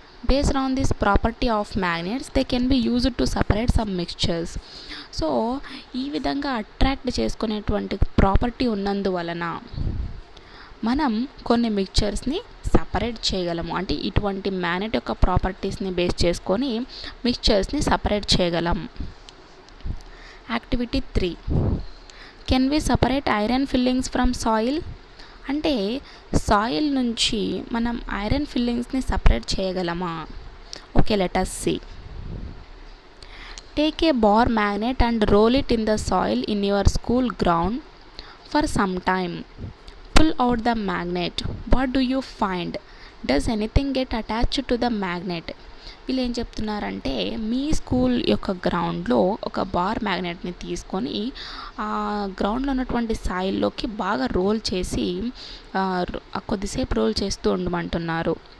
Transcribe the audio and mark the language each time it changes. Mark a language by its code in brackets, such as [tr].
[en] Based on this property of magnets, they can be used to separate some mixtures. [te] So ఈ విధంగా attract చేసుకునేటువంటి property ఉన్నందువలన మనం కొన్ని మిక్చర్స్ని సపరేట్ చేయగలము. అంటే ఇటువంటి మ్యాగ్నెట్ యొక్క ప్రాపర్టీస్ని బేస్ చేసుకొని మిక్చర్స్ని సపరేట్ చేయగలం. [en] Activity 3, can we separate iron fillings from soil? [te] అంటే సాయిల్ నుంచి మనం ఐరన్ ఫిల్లింగ్స్ని సపరేట్ చేయగలమా? [en] Okay, let us see. Take a bar magnet and roll it in the soil in your school ground for some time. Pull out the magnet. What do you find? Does anything get attached to the magnet? [te] వీళ్ళు ఏం చెప్తున్నారంటే, మీ school యొక్క గ్రౌండ్లో ఒక bar మ్యాగ్నెట్ని తీసుకొని ఆ గ్రౌండ్లో ఉన్నటువంటి సాయిల్లోకి బాగా రోల్ చేసి కొద్దిసేపు రోల్ చేస్తూ ఉండమంటున్నారు.